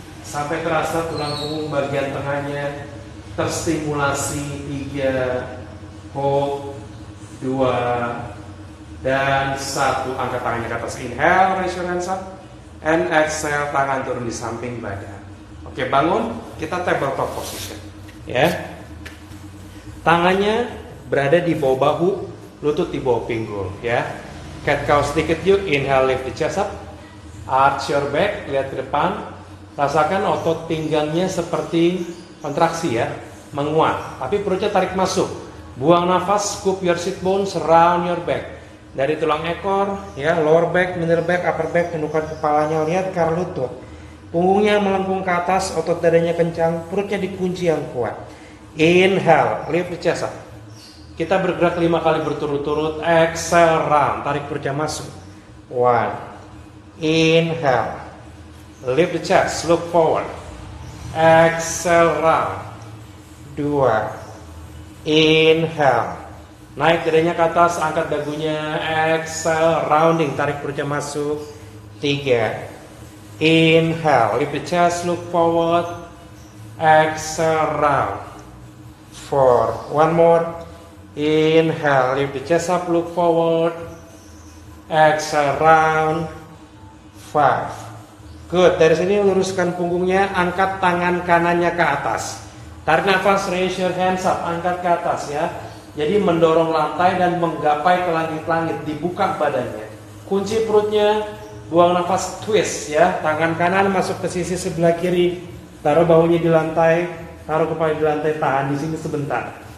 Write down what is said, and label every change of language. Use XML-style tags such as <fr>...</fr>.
<id>Sampai terasa tulang punggung bagian tengahnya terstimulasi.</id> <en>3. Hold. 2.</en> <id>Dan 1. Angkat tangannya ke atas.</id> <en>Inhale, raise your hands up. And exhale,</en> <id>tangan turun di samping badan. Oke, bangun. Kita tabletop position ya. Tangannya berada di bawah bahu, lutut di bawah pinggul ya. Cat cow sedikit yuk.</id> <en>Inhale, lift the chest up. Arch your back,</en> <id>lihat ke depan. Rasakan otot pinggangnya seperti kontraksi ya, menguat. Tapi perutnya tarik masuk. Buang nafas,</id> <en>scoop your sit bone, surround your back.</en> <id>Dari tulang ekor ya,</id> <en>lower back, middle back, upper back,</en> <id>tenukan kepalanya, lihat ke arah lutut. Punggungnya melengkung ke atas, otot dadanya kencang, perutnya dikunci yang kuat.</id> <en>Inhale, lift the chest up.</en> <id>Kita bergerak 5 kali berturut-turut.</id> <en>Exhale, round,</en> <id>tarik perutnya masuk. 1.</id> <en>Inhale, lift the chest, look forward. Exhale, round. 2.</en> <id>Inhale, naik dadanya ke atas, angkat dagunya.</id> <en>Exhale, rounding,</en> <id>tarik perutnya masuk. 3.</id> <en>Inhale, lift the chest, look forward. Exhale, round. 4. One more. Inhale, lift the chest up, look forward. Exhale, round. 5. Good.</en> <id>Dari sini luruskan punggungnya, angkat tangan kanannya ke atas. Tarik nafas,</id> <en>raise your hands up,</en> <id>angkat ke atas ya. Jadi mendorong lantai dan menggapai ke langit-langit, dibuka badannya. Kunci perutnya, buang nafas, twist ya. Tangan kanan masuk ke sisi sebelah kiri, taruh bahunya di lantai, taruh kepala di lantai, tahan di sini sebentar.</id>